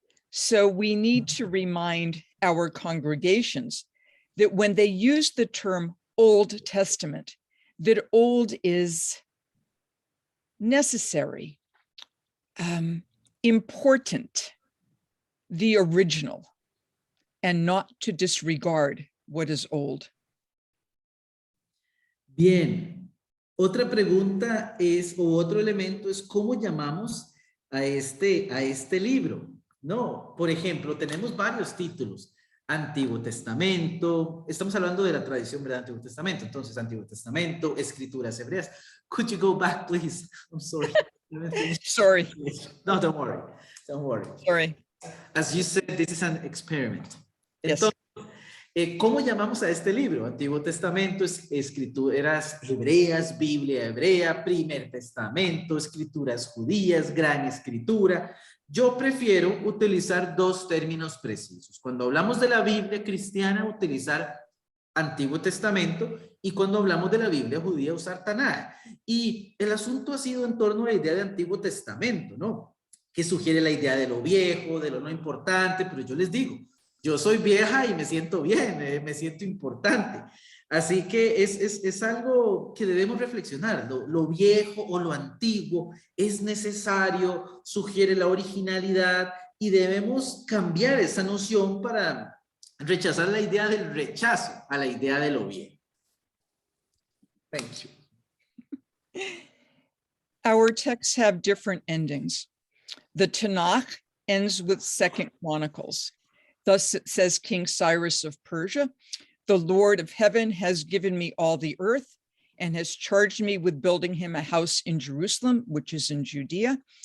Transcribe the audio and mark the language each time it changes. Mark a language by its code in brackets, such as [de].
[en] So we need to remind our congregations that when they use the term Old Testament, that old is necessary, important, the original, and not to disregard what is old. [es] Bien, otra pregunta o otro elemento es cómo llamamos a este libro, ¿no? Por ejemplo, tenemos varios títulos. Antiguo Testamento, estamos hablando de la tradición del Antiguo Testamento, entonces Antiguo Testamento, Escrituras Hebreas. [en] Could you go back, please? I'm sorry. Sorry. No, don't worry. Don't worry. Sorry. As you said, this is an experiment. Yes. [es] Entonces, ¿cómo llamamos a este libro? Antiguo Testamento, Escrituras Hebreas, Biblia Hebrea, Primer Testamento, Escrituras Judías, Gran Escritura. Yo prefiero utilizar dos términos precisos. Cuando hablamos de la Biblia cristiana, utilizar Antiguo Testamento, y cuando hablamos de la Biblia judía, usar Tanaj. Y el asunto ha sido en torno a la idea de Antiguo Testamento, ¿no? Que sugiere la idea de lo viejo, de lo no importante, pero yo les digo, yo soy vieja y me siento bien, me siento importante. Así que es algo que debemos reflexionar. Lo viejo o lo antiguo es necesario, sugiere la originalidad y debemos cambiar esa noción para rechazar la idea del rechazo a la idea de lo viejo. [en] Thank you. Our texts have different endings. The Tanakh ends with 2 Chronicles. Thus it says King Cyrus of Persia, "The Lord of heaven has given me all the earth and has charged me with building him a house in Jerusalem," which is in Judea.